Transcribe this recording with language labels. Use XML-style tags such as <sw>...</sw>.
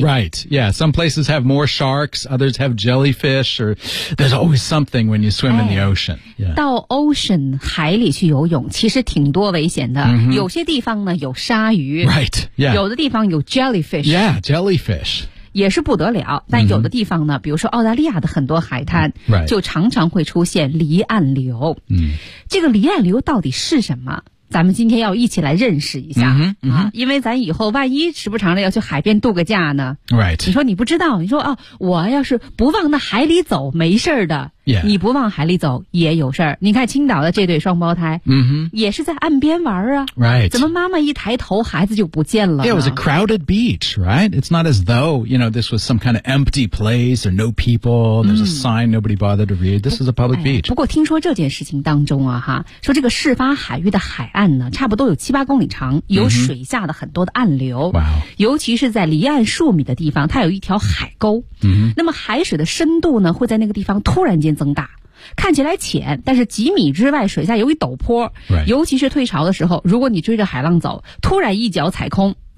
<en>Right, yeah, some places have more sharks, others have jellyfish or there's always something when you swim in the ocean、</en> <zh>到 ocean 海里去游泳其实挺多危险的、有些地方有鲨鱼</zh> <en>right,、</en> <zh>有的地方有 jellyfish</zh> <en>yeah, jellyfish</en> <zh>也是不得了，但有的地方呢、比如说澳大利亚的很多海滩、就常常会出现离岸流、这个离岸流到底是什么，咱们今天要一起来认识一下、因为咱以后万一时不常的要去海边度个假呢、你说你不知道，你说、我要是不往那海里走没事的、你不往海里走也有事儿。你看青岛的这对双胞胎、也是在岸边玩啊、怎么妈妈一抬头孩子就不见了呢？</zh> <en>Yeah, it was a crowded beach, right? It's not as though, you know, this was some kind of empty place, there are no people, there's a sign nobody bothered to read. This is a public beach.</en> <zh>不过听说这件事情当中啊哈，说这个事发海域的海岸呢差不多有7-8公里长，有水下的很多的暗流、尤其是在离岸数米的地方它有一条海沟、那么海水的深度呢会在那个地方突然间增大，看起来浅，但是几米之外水下有一陡坡、尤其是退潮的时候，如果你追着海浪走突然一脚踩空、</zh>